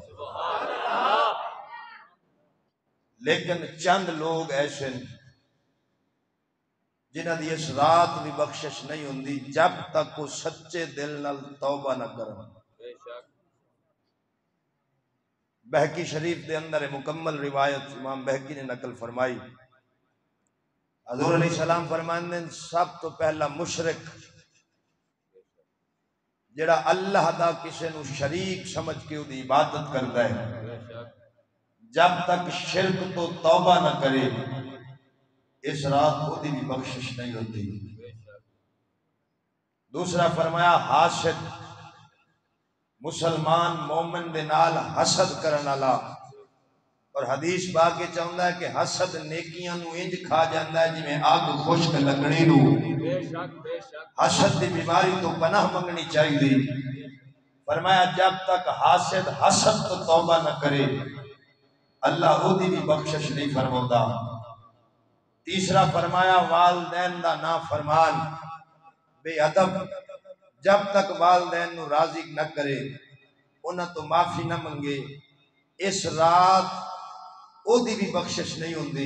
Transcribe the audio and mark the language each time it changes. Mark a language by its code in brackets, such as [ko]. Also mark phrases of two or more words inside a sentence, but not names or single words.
[pa] لیکن چند لوگ ایسے جنہاں دی اس رات بھی بخشش نہیں ہوندی جب تک وہ سچے دل نال توبہ نہ کرن۔ بہقی شریف دے اندر مکمل روایت امام بہقی نے نقل فرمائی، حضور علیہ السلام فرماندے ہیں سب تو پہلا مشرک جڑا اللہ دا کسے نو شریک سمجھ کے وہ دی عبادت کرتا ہے جب تک شرک تو توبہ نہ کرے اس رات کو دی بھی بخشش نہیں ہوتی۔ دوسرا فرمایا حاسد مسلمان مومن دے نال حسد کرن والا، اور حدیث پاک کے چاہتا ہے کہ حسد نیکیاں نو انج کھا جاندہ ہے جی میں آگ خشک لگنی نو۔ حسد دی بیماری تو پناہ منگنی چاہیے۔ فرمایا جب تک حاسد حسد تو توبہ نہ کرے اللہ او دی بھی بخشش نہیں فرماتا۔ تیسرا فرمایا والدین دا نافرمان بے ادب جب تک والدین نو راضی نہ کرے انہاں تو معافی نہ منگے اس رات او دی بھی بخشش نہیں ہوندی۔